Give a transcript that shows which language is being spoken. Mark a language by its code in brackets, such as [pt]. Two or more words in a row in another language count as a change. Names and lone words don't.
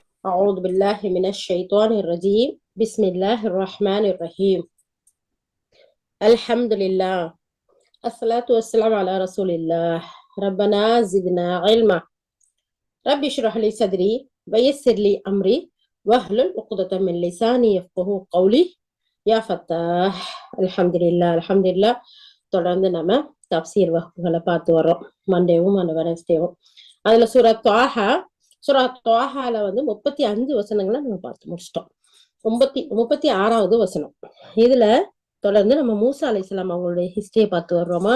[ar] أعوذ بالله من الشيطان الرجيم بسم الله الرحمن الرحيم الحمد لله الصلاة والسلام على رسول الله ربنا زدنا علما ربي اشرح لي صدري ويسر لي أمري واحلل عقدة من لساني يفقهوا قولي يا فتاح الحمد لله [ta] தொடர்ந்து நம்ம தப்சீர் வகுப்புகளை பார்த்து வர்றோம். மண்டேவும் வெனஸ்டேவும். அதுல சூரா துவாஹால 35 வசனங்களை நம்ம பார்த்து முடிச்சிட்டோம். 36வது வசனம். இதுல தொடர்ந்து நம்ம மூசா அலைஹிஸ்ஸலாம் அவங்களுடைய ஹிஸ்டரியை பார்த்து வர்றோமா.